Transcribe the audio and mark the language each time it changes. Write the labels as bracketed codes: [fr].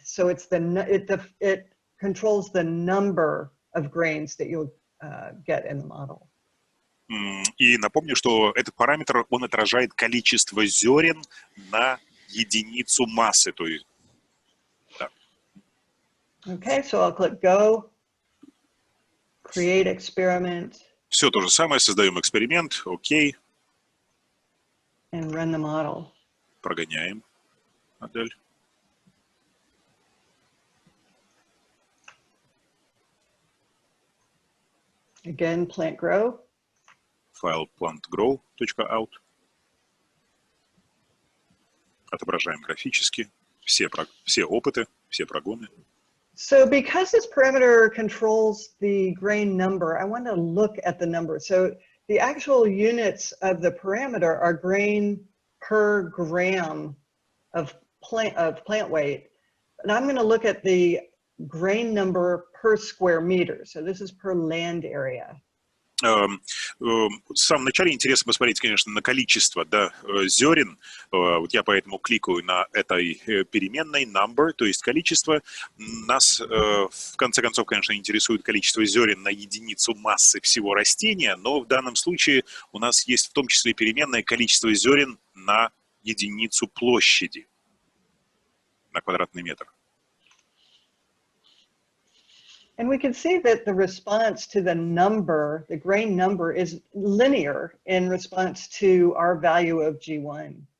[en] So it's it controls the number of grains that you'll get in the model. [ru] И напомню, что этот параметр, он отражает количество зерен на единицу массы. То есть, да. [en] Okay, so I'll click Go, Create Experiment. [ru] Все то же самое, создаем эксперимент, окей. [en] And run the model. [ru] Прогоняем модель. [en] Again, plant grow. [ru] Файл plantgrow.out. Отображаем графически все опыты, все прогоны. [en] So because this parameter controls the grain number, I want to look at the number. So the actual units of the parameter are grain per gram of plant weight. And I'm going to look at the grain number per square meter. So this is per land area. [ru] В самом начале интересно посмотреть, конечно, на количество, да, зерен. Вот я поэтому кликаю на этой переменной number, то есть количество. Нас, в конце концов, конечно, интересует количество зерен на единицу массы всего растения, но в данном случае у нас есть в том числе переменное количество зерен на единицу площади, на квадратный метр. [en] And we can see that the response to the number, the grain number, is linear in response to our value of G1.